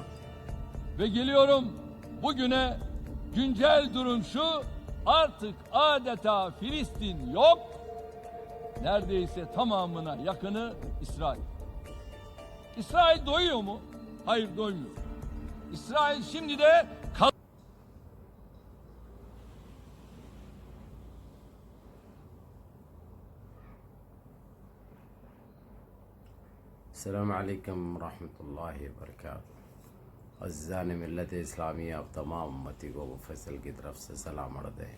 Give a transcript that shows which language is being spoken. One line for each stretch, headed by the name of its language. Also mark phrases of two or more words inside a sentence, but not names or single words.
Turkish: Ve geliyorum bugüne, güncel durum şu, artık adeta Filistin yok, neredeyse tamamına yakını İsrail. İsrail doyuyor mu? Hayır, doymuyor. İsrail şimdi de
Arabic: السلام علیکم ورحمۃ اللہ وبرکاتہ۔
Urdu: عزیزان ملت اسلامیہ، اب تمام امتی کو ابو فیصل کی طرف سے سلام عرض ہے۔